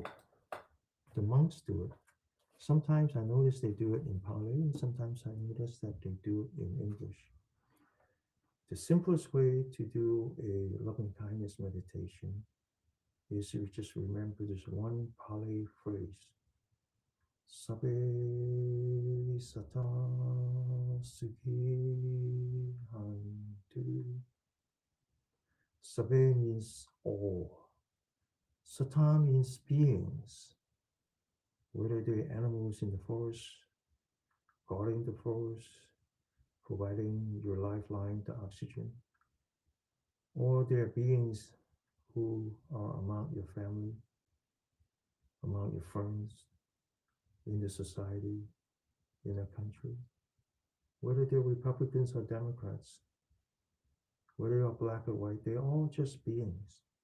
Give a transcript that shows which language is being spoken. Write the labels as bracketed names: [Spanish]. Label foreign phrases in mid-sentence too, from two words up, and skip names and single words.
[English] The monks do it. Sometimes I notice they do it in Pali, and sometimes I notice that they do it in English. The simplest way to do a loving kindness meditation is to just remember this one Pali phrase. [Pali] Sabe sata sukhi hantu. [English] Sabe means all. Sata means beings, whether they're animals in the forest, guarding the forest, providing your lifeline to oxygen, or they're beings who are among your family, among your friends, in the society, in a country, whether they're Republicans or Democrats, whether you're black or white, they're all just beings.